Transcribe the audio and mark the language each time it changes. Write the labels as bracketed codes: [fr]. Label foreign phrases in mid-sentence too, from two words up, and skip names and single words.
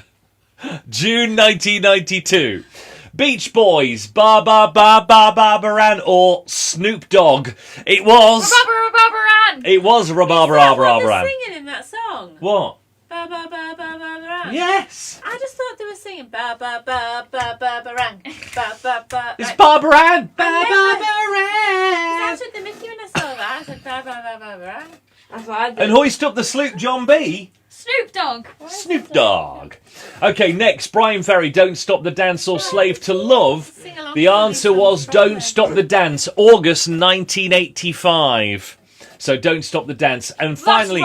[en] June 1992. Beach Boys, Baran or Snoop Dogg. It was... Rababaran. It was Is that what Rababaran. they're singing in that song? What? Ba ba ba ba ba ba. Yes. I just thought they were singing ba ba ba ba ba ba rang ba ba ba. It's Barbaran. That's what the Mickey when I saw that. I said ba ba ba ba ba rang. That's what I did. And hoist up the sloop, John B. Snoop Dogg. Snoop Dogg. Okay, next, Brian Ferry, Don't Stop the Dance or Slave to Love. Sing along The to answer me was from Don't Brian. Stop the Dance, August 1985. So Don't Stop the Dance. And finally...